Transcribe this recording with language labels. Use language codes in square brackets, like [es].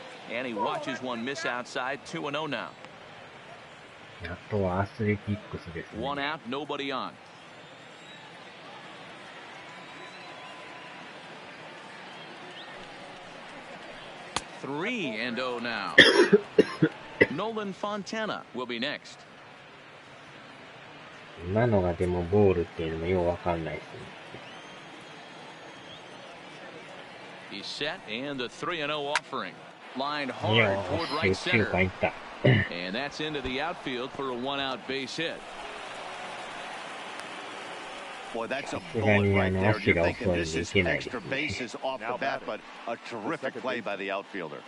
[en] And he watches one miss outside. 2-0 now. [ja] あとはアスレティックスですね。 [en] One out, nobody on. Three and 0 now. Nolan Fontana will be next. [ja] 今のがでもボールっていうのもようわかんないですね。 [en] He's set and the 3-0 offering. Lined hard toward right center. And that's into the outfield for a 1-out base hit. Boy, that's a bullet right there. You're thinking this is extra bases off the bat, but a terrific play by the outfielder.